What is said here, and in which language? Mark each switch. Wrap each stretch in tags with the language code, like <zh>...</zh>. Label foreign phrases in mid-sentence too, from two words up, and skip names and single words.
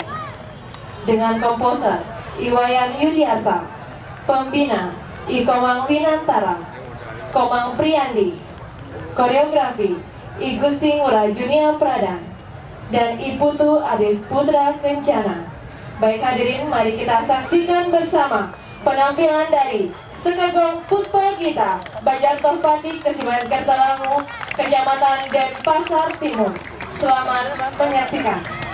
<id>Dengan komposer Iwayan Yudiarta, pembina Ikomang Winantara, Komang Priyandi, koreografi I Gusti Ngurah Junia Pradan, dan I Putu Adis Putra Kencana. Baik hadirin, mari kita saksikan bersama penampilan dari Sekagong Puspa Gita, Bajantoh Pandi, Kesiman Kertalangu, Kecamatan Denpasar Timur. Selamat menyaksikan.</id>